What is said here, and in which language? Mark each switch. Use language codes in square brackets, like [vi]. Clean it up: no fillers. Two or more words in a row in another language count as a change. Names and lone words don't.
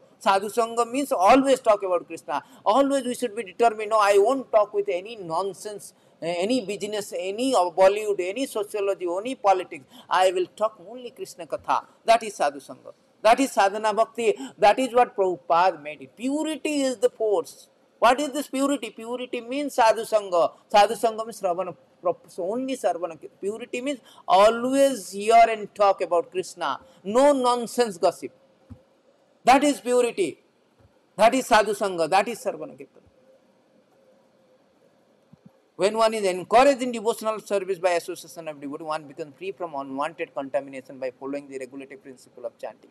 [sa] Sadhu sangha [en] means always talk about Krishna. Always we should be determined, no, I won't talk with any nonsense, any business, any Bollywood, any sociology, any politics. I will talk only [sa] Krishna Katha. [en] That is [sa] sadhu sangha. [en] That is [sa] sadhana bhakti. [en] That is what Prabhupada made it. Purity is the force. What is this purity? Purity means [sa] sadhu sangha. Sadhu sangha [en] means Ravana. Only Sarvana. Purity means always hear and talk about Krishna. No nonsense gossip. That is purity. That is [sa] Sadhu Sangha. [en] That is [sa] Sarvana Kirtana. [en] When one is encouraged in devotional service by association of devotee, one becomes free from unwanted contamination by following the regulative principle of chanting.